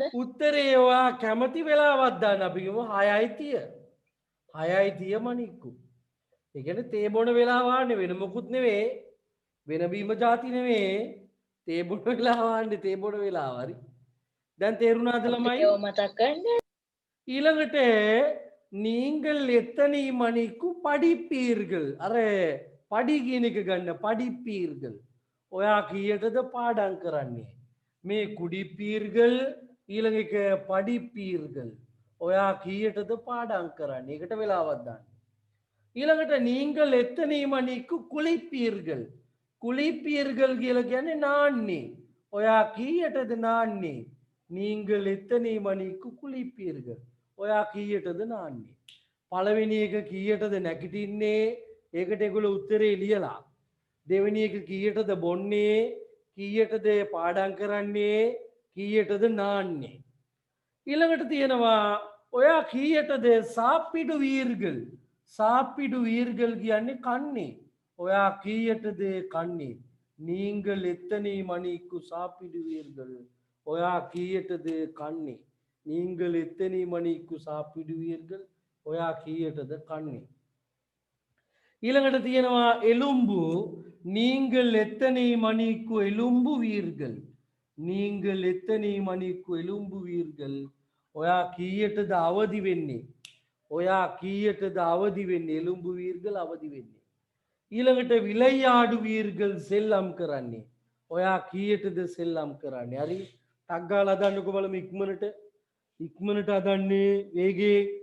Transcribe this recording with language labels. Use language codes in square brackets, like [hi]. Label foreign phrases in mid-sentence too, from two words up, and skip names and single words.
[si] උත්තරේ ඔයා කැමති වෙලාවක් දාන්න අපි කියමු 6:30 6:30 මණික්කු ඒ කියන්නේ තේ බොන වෙලාව ආන්නේ වෙන මොකුත් නෙවෙයි වෙන බීම જાති නෙවෙයි තේ බොන වෙලාව ආන්නේ තේ බොන වෙලාව හරි දැන් තේරුණාද ළමයි ඒව මතක් කරන්න. ඊළඟට [ta] நீங்கள் எத்தனை மணிக்கு படிப்பீர்கள் [si] අර පඩි කියන එක ගන්න படிப்பீர்கள் ඔයා කීයටද පාඩම් කරන්නේ මේ කුඩිපීර්ගල් ඊළඟ එක படிப்பீர்கள் ඔයා කීයටද පාඩම් කරන්නේ ඒකට වෙලාවක් දාන්න ඊළඟට [ta] நீங்கள் எத்தனை மணிக்கு குளிப்பீர்கள் குளிப்பீர்கள் [si] කියලා කියන්නේ නාන්නේ ඔයා කීයටද නාන්නේ [ta] நீங்கள் எத்தனை மணிக்கு குளிப்பீர்கள் [si] ඔයා කීයටද නාන්නේ පළවෙනි එක කීයටද නැගිටින්නේ ඒකට ඒගොල්ලෝ උත්තරේ ලියලා දෙවෙනි එක කීයටද බොන්නේ කීයටද පාඩම් කරන්නේ කීයටද නාන්නේ ඊළඟට තියෙනවා ඔයා කීයටද [ta] சாப்பிடு வீர்கள் [si] කියන්නේ කන්නේ ඔයා කීයටද කන්නේ [ta] நீங்கள் எத்தனை மணிக்கு சாப்பிடுவீர்கள் [si] ඔයා කීයටද කන්නේ [ta] நீங்கள் எத்தனை மணிக்கு சாப்பிடுவீர்கள் [si] ඔයා කීයටද කන්නේ ඊළඟට තියෙනවා එළුම්බු நீங்கள் [ta] எத்தனை மணிக்கு எலும்புவீர்கள் நீங்கள் எத்தனை மணிக்கு எலும்புவீர்கள் [si] ඔයා කීයටද අවදි වෙන්නේ ඔයා කීයටද අවදි වෙන්නේ එළුම්බුවීර්ගල් අවදි වෙන්නේ ඊළඟට විලයියාඩුවීර්ගල් සෙල්ලම් කරන්නේ ඔයා කීයටද සෙල්ලම් කරන්නේ හරි ටක් ගාලා හදන්නකෝ බලමු ඉක්මනට හදන්නේ වේගේ